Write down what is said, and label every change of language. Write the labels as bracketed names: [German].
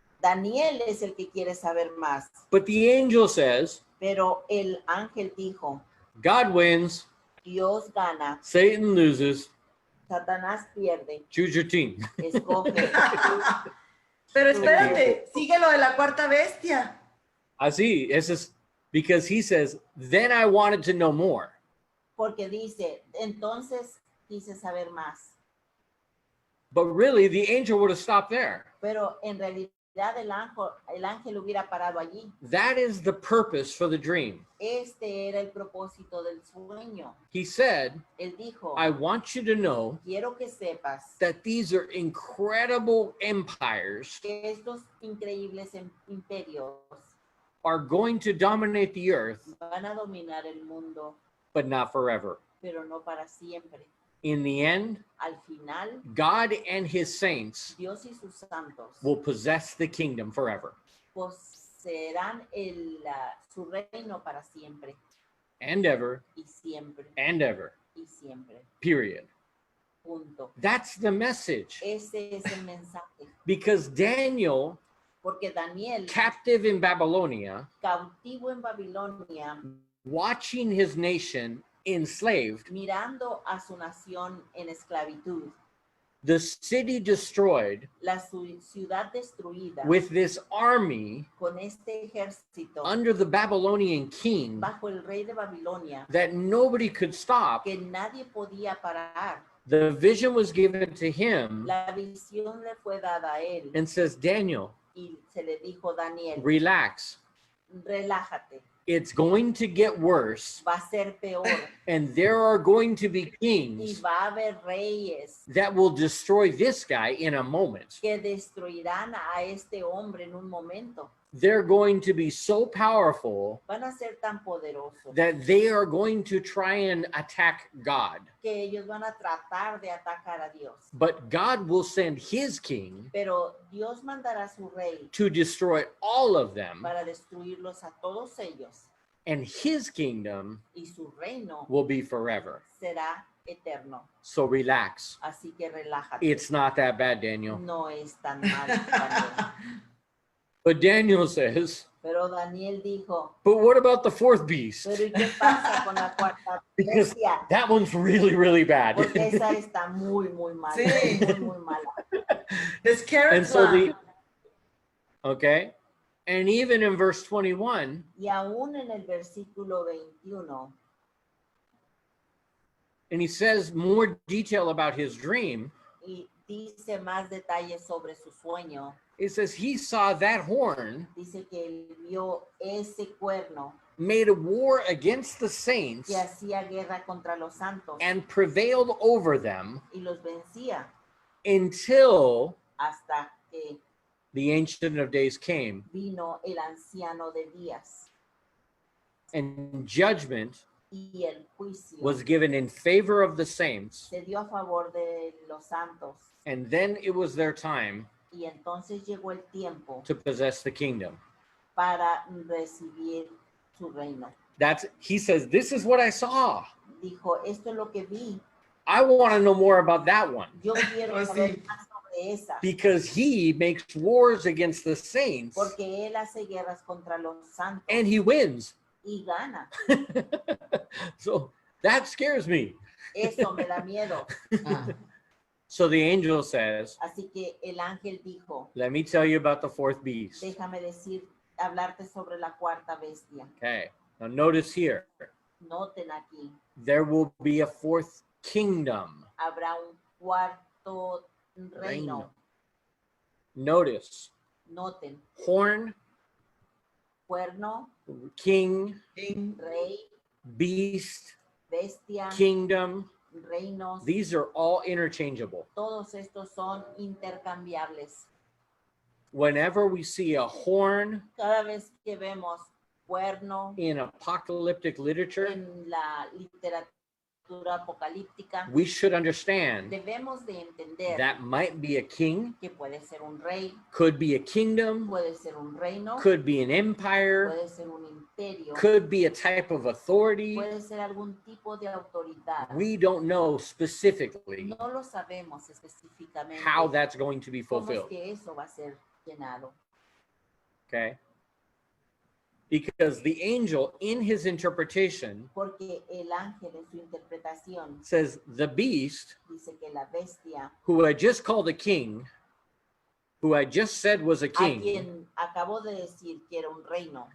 [Spanish] Daniel es el que quiere saber más, [English] but the angel says, [Spanish] pero el ángel dijo, [English] God wins, [Spanish] Dios gana, [English] Satan loses, [Spanish] Satanás pierde, [English] choose your team. [Spanish] escoge. Pero espérate, sigue lo de la cuarta bestia. Así, eso es, [English] because he says, then I wanted to know more. [Spanish] Porque dice, entonces quise saber más. [English] But really, the angel would have stopped there. [Spanish] Pero en realidad el ángel hubiera parado allí. [English] That is the purpose for the dream. [Spanish] Este era el propósito del sueño. [English] He said, [Spanish] Él dijo, [English] I want you to know [Spanish] quiero que sepas [English] that these are incredible empires [Spanish] que estos increíbles imperios [English] are going to dominate the earth, [Spanish] van a dominar el mundo, [English] but not forever. [Spanish] pero no para siempre. [English] In the end, [Spanish] Al final, [English] God and his saints [Spanish] Dios y sus santos [English] will possess the kingdom forever. [Spanish] poseerán su reino para siempre [English] And ever, [Spanish] y siempre [English] and ever. [Spanish] y siempre. [English] Period. [Spanish] Punto. [English] That's the message. [Spanish] Ese es el mensaje. [English] Because Daniel, [Spanish] Porque Daniel, [English] captive in Babylonia, [Spanish] cautivo en Babilonia, [English] watching his nation enslaved, [Spanish] mirando a su nación en esclavitud, [English] the city destroyed [Spanish] la ciudad destruida [English] with this army [Spanish] con este ejército [English] under the Babylonian king [Spanish] bajo el rey de Babilonia [English] that nobody could stop. [Spanish] que nadie podía parar. [English] The vision was given to him [Spanish] La visión le fue dada a él [English] and says, Daniel, [Spanish] y se le dijo, Daniel, [English] relax. [Spanish] relájate, [English] It's going to get worse, [Spanish] va a ser peor [English] and there are going to be [Spanish] y [English] kings [Spanish] va a haber reyes [English] that will destroy this guy in a moment. [Spanish] que destruirán a este hombre en un momento. [English] They're going to be so powerful [Spanish] Van a ser tan poderosos [English] that they are going to try and attack God. [Spanish] que ellos van a tratar de atacar a Dios. [English] But God will send his king [Spanish] Pero Dios mandará a su rey [English] to destroy all of them, [Spanish] para destruirlos a todos ellos [English] and his kingdom [Spanish] y su reino [English] will be forever. [Spanish] será eterno. [English] So relax. [Spanish] Así que relájate. [English] It's not that bad, Daniel. [Spanish] No es tan mal, Daniel. [English] But Daniel says, [Spanish] Pero Daniel dijo, [English] but what about the fourth beast? [Spanish] pero ¿y qué pasa con la cuarta [English] Because [Spanish] bestia? [English] that one's really, really bad. [Spanish] Porque esa está muy, muy mala. Sí. Muy, muy mala. [English] The carrot And so clown. okay. And even in verse 21, [Spanish] Y aún en el versículo 21, [English] and he says more detail about his dream, [Spanish] y dice más detalles sobre su sueño. [English] it says he saw that horn [Spanish] Dice que él vio ese cuerno [English] made a war against the saints [Spanish] que hacía guerra contra los santos [English] and prevailed over them [Spanish] y los vencía [English] until [Spanish] hasta que [English] the Ancient of Days came, [Spanish] vino el anciano de días [English] and judgment [Spanish] y el juicio [English] was given in favor of the saints, [Spanish] se dio a favor de los santos. [English] and then it was their time [Spanish] Y entonces llegó el tiempo [English] to possess the kingdom. [Spanish] para recibir su reino. [English] He says, this is what I saw. [Spanish] Dijo, esto es lo que vi. [English] I want to know more about that one, [Spanish] Yo quiero Oh, saber sí. más sobre esa. [English] because he makes wars against the saints [Spanish] Porque él hace guerras contra los santos [English] and he wins. [Spanish] y gana. [English] So that scares me. [Spanish] Eso me da miedo. Ah. [English] So the angel says, [Spanish] Así que el ángel dijo, [English] let me tell you about the fourth beast. [Spanish] déjame hablarte sobre la cuarta bestia. [English] Okay, now notice here, [Spanish] Noten aquí, [English] there will be a fourth kingdom. [Spanish] habrá un cuarto reino. [English] Notice, [Spanish] Noten, [English] horn, [Spanish] cuerno, [English] king, King. [Spanish] rey, [English] beast, [Spanish] bestia, [English] kingdom. [Spanish] reinos. [English] These are all interchangeable. [Spanish] Todos estos son intercambiables. [English] Whenever we see a horn [Spanish] Cada vez que vemos cuerno [English] in apocalyptic literature, [Spanish] en la literatura apocalíptica, [English] we should understand [Spanish] debemos de entender [English] that might be a king, [Spanish] que puede ser un rey, [English] could be a kingdom, [Spanish] puede ser un reino, [English] could be an empire, [Spanish] puede ser un imperio, [English] could be a type of authority. [Spanish] puede ser algún tipo de autoridad. [English] We don't know specifically [Spanish] No lo sabemos específicamente [English] how that's going to be [Spanish] cómo es [English] fulfilled. [Spanish] que eso va a ser llenado. [English] Okay? Because the angel in his interpretation [Spanish] Porque el ángel en su interpretación [English] says the beast, [Spanish] dice que la bestia [English] who I just called a king, who I just said was a [Spanish] a [English] king, [Spanish] quien acabo de decir que era un reino,